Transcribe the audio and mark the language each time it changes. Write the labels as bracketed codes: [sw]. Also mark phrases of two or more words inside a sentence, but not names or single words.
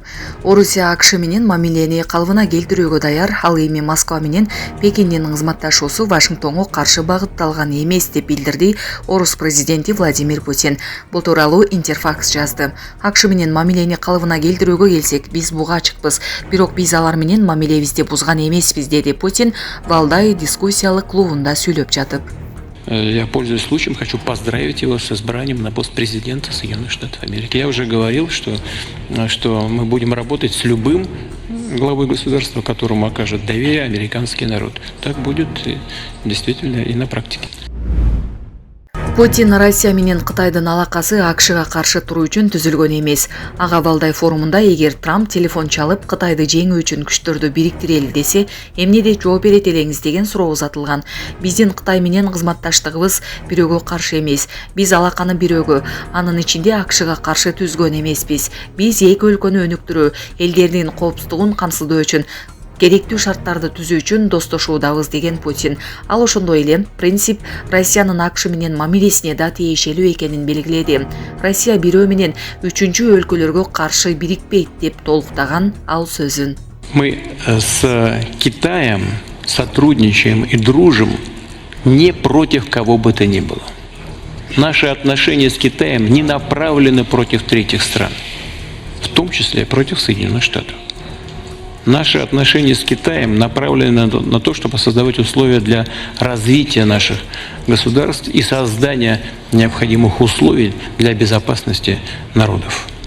[ky] Орусия АКШ менен мамилени калыбына келтирүүгө даяр, ал эми Москва менен Пекиндин кызматташуусу Вашингтонго каршы багытталган эмес деп билдирди Орус президенти Владимир Путин. Бул тууралуу Интерфакс жазды. АКШ менен мамилени калыбына келтирүүгө келсек, биз буга ачыкпыз, бирок биз алар менен мамилебизди бузган эмеспиз, деди Путин Валдай дискуссиялык клубунда сүйлөп жатып. [ru] Я, пользуясь случаем, хочу поздравить его с избранием на пост президента Соединенных Штатов Америки. Я уже говорил, что мы будем работать с любым главой государства, которому окажет доверие американский народ. Так будет действительно и на практике. [ky] Путин Россия менен Кытайдын алакасы АКШга каршы туруу үчүн түзүлгөн эмес. Ага Валдай форумунда эгер Трамп телефон чалып Кытайды жеңүү үчүн күчтөрдү бириктирели десе, эмнеде жооп берет элеңиз деген суроо узатылган. Биздин Кытай менен кызматташтыгыбыз бирөөгө каршы эмес. Биз алаканы бирөөгө, анын ичинде АКШга каршы түзгөн эмеспиз. Биз эки өлкөнү өнүктүрүү, элдердин коопсуздугун камсыздоо үчүн керектүү шарттарды түзүү үчүн достошуудабыз, деген Путин. Ал ошондой эле принцип Россиянын АКШ менен мамилесине да тиешелүү экенин белгиледи. Россия бирөө менен үчүнчү өлкөлөргө каршы бирикпейт деп толуктаган ал сөзүн. [ru] Мы с Китаем сотрудничаем и дружим не против кого бы то ни было. Наши отношения с Китаем не направлены против третьих стран, в том числе против Соединенных Штатов. Наши отношения с Китаем направлены на то, чтобы создавать условия для развития наших государств и создания необходимых условий для безопасности народов.